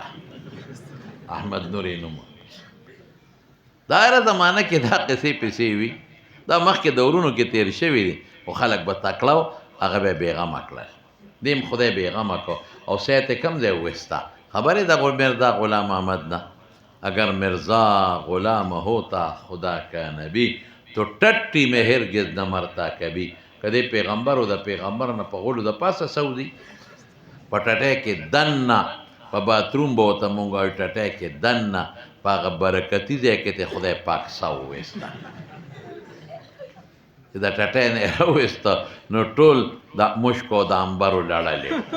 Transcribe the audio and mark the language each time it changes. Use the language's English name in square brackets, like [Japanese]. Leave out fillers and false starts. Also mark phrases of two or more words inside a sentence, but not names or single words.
[Pashto] احمد نور یې نوم. دا هره زمانه کې دا قصې پسې وي، دا مخکې دورونو کې تیر شوي دي، خو خلک به تکړه و هغه به یې بېغمه کړل. دیم خدای بېغمه کړو او سیت یې کم ځای وویسته. خبرې د مرزا غلام احمد نه، [Urdu] اگر مرزا غلام ہوتا خدا کا نبی تو ٹٹی میں ہرگز نہ مرتا کبھی. [Pashto] که دې پیغمبر او د پیغمبر نه په غولو د پاسه سودي په ټټۍ کې دننه په باتروم به ورته مونږ وایو ټټۍ کې دننه په هغه برکتي ځای کې ته خدای پاک سا وویسته. چې د ټټۍ نه یې راوویسته نو ټول د مشکو او د عنبرو لړلې.